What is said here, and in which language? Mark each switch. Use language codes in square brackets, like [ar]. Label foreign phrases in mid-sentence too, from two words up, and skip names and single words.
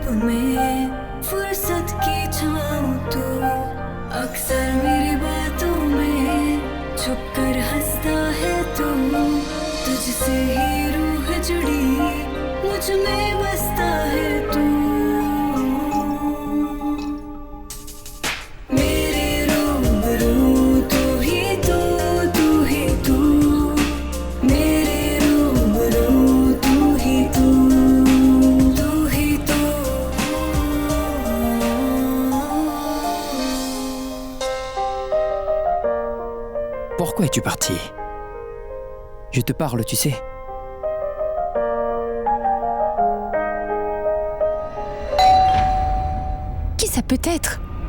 [hi] में फुर्सत की छाँव तू अक्सर मेरी बातों में छुप कर हंसता है तू तुझसे ही रूह जुड़ी मुझ में बसता है तू मेरे रूबरू तू ही तू मेरे रूबरू तू ही तू [fr] Pourquoi es-tu parti? Je te parle, tu sais. Qui ça peut être?